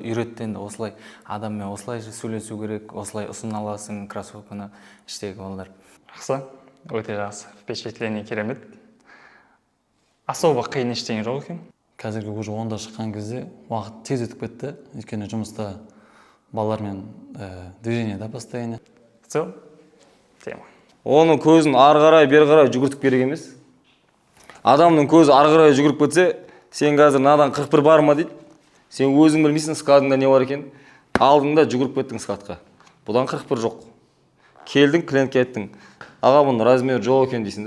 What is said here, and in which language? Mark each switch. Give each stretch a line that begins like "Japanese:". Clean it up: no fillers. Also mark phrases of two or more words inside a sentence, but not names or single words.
Kazakh: Үйретті енді осылай адаммен осылай сөйлесу керек, осылай ұсына аласың кроссовканы іштегі балалар. Жақсы, өте жақсы. Впечатление керемет. Особо қиын ештеңе жоқ екен. Қазіргі уже 10-да шыққан кезде уақыт тез өтіп кетті. Өйткені жұмыста балалармен движение да постоянно.
Russian: В целом, тема.
Kazakh: Оның көзін ары қарай, бері қарай жүгіртіп керек емес. Адамның көзі ары қарай жүгіріп кетсе, сен қазір надан 41 бар ма дейді. Сен өзің білмейсің складыңда не бар екен. Алдыңда жүгіріп кеттің складқа. Бұдан 41 жоқ. Келдің, клиентке айттың. Аға, бұның размері жоқ екен дейсің да.